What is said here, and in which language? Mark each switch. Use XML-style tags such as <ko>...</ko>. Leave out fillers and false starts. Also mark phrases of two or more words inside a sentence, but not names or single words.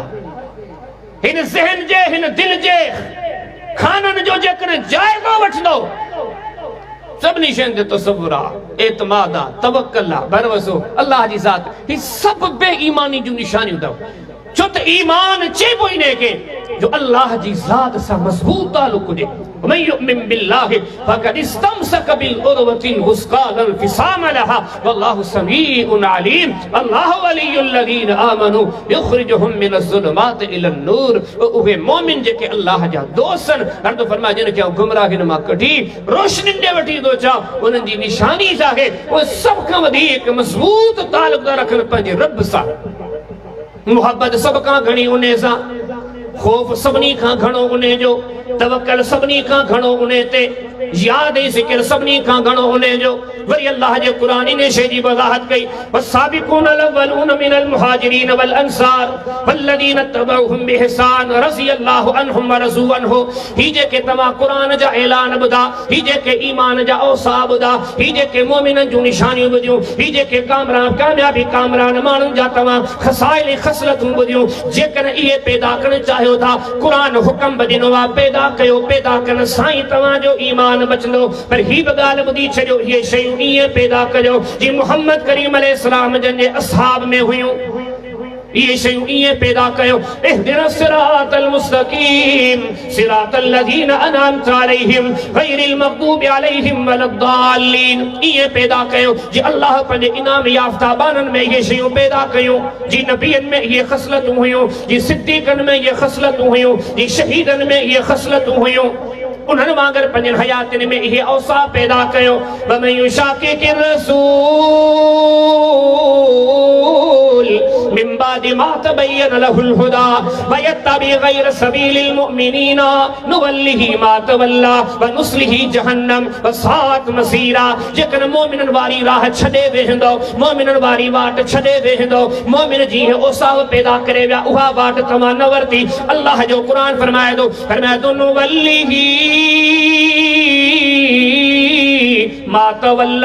<sd>हिन ज़हन जे हिन दिल जे खाननि जो जेकॾहिं जाइज़ो वठंदो सभिनी शयुनि ते तसव्वुर आहे, एतमाद आहे, तवक्कल आहे, भरवसो अल्लाह जी ज़ात। हीउ सभु बेईमानी जूं निशानियूं अथव। छो त ईमान चइबो इन खे जो अल्लाह जी ज़ात सां मज़बूत तालुक़ हुजे।</sd> <ar>ومن يؤمن بالله فقد استمسك بالعروة الوثقى لا انفصام لها والله سميع عليم. الله ولي الذين آمنوا يخرجهم من الظلمات إلى النور.</ar> <sd>उहे मोमिन जेके अल्लाह जा दोस्त आहिनि, हर तो फरमाए जिन खे गुमराहिन मां कढी रोशनी ॾे वठी थो अचां, उन्हनि जी निशानी छा आहे? उहे सभ खां वधीक मज़बूत तालुक़ था रखनि पंहिंजे रब सां। मुहब्बत सभ खां घणी उन सां, ख़ौफ़ सभिनी खां घणो उन जो, तवक्कल सभिनी खां घणो उन ते। याद है ज़िक्र सभनी खां घणो उन्हे जो वरी अल्लाह जे कुरान इन शइ जी वज़ाहत कई</sd> <ar>والسابقون الأولون من المهاجرين والأنصار والذين اتبعوهم بإحسان رضي الله عنهم ورضوا عنه.</ar> <sd>ही जेके तव्हां कुरान जा ऐलान ॿुधा, ही जेके ईमान जा औसाब ॿुधा, ही जेके मोमिननि जूं निशानियूं ॿुधियूं, ही जेके कामयाबी कामरान माण्हुनि जा तव्हां खसाइल ख़सलतूं ॿुधियूं, जेकॾहिं इहे पैदा करणु चाहियो था कुरान हुक्म बि ॾिनो आहे पैदा कयो, पैदा करण सां ई तव्हांजो ईमान बचंदो। पर ही बि ॻाल्हि ॿुधी छॾियो इहे शयूं ईअं पैदा कजो जी मुहम्मद करीम अलैहिस्सलाम जन जे असहाब में हुयूं, ये शयूं ईअं पैदा कयो।</sd> <ar>اهدنا الصراط المستقيم صراط الذين أنعمت عليهم غير المغضوب عليهم ولا الضالين.</ar> <sd>ईअं पैदा कयो जी अल्लाह पंहिंजे इनाम याफ़्ता बाननि में ये शयूं पैदा कयूं जी नबियनि में ये ख़सलतूं हुयूं, जी सिद्दीक़नि में ये ख़सलतूं हुयूं, जी शहीदनि में ये ख़सलतूं हुयूं। उन्हनि वांगुरु पंहिंजनि हयातनि में इहे औसाफ़ पैदा कयो।</sd> <ar>ومن يشاقق الرسول من بعد ما تبين له الهدى ويتبع غير سبيل المؤمنين نوله ما تولى ونصله جهنم وساءت مصيرا.</ar> <sd>जेकॾहिं मोमिननि वारी राह छॾे वेहंदो, मोमिननि वारी वाट छॾे वेहंदो, मोमिन जी औसाफ़ पैदा करे विया उहा वाट तव्हां न वरिती। अल्लाह जो क़ुरान फरमाए थो</sd> <ar>نوله ما تولى.</ar>